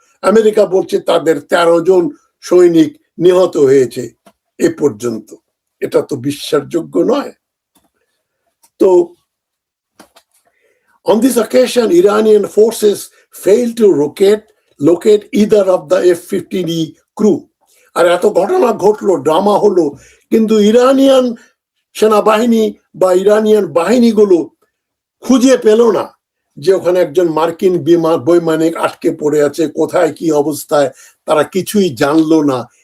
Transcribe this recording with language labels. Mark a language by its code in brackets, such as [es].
[bn] America বলছে তাদের 13 জন সৈনিক নিহত হয়েছে এ পর্যন্ত। এটা তো বিশ্বাসযোগ্য নয়। [en] তো on this occasion, Iranian forces failed to locate either of the F-15E crew. [bn] আর এত ঘটনা ঘটলো, ড্রামা হলো, কিন্তু ইরানিয়ান সেনাবাহিনী বা ইরানিয়ান বাহিনীগুলো খুঁজে পেল না যে ওখানে একজন মার্কিন বৈমানিক আটকে পড়ে আছে, কোথায় কি অবস্থায়, তারা কিছুই জানলো না।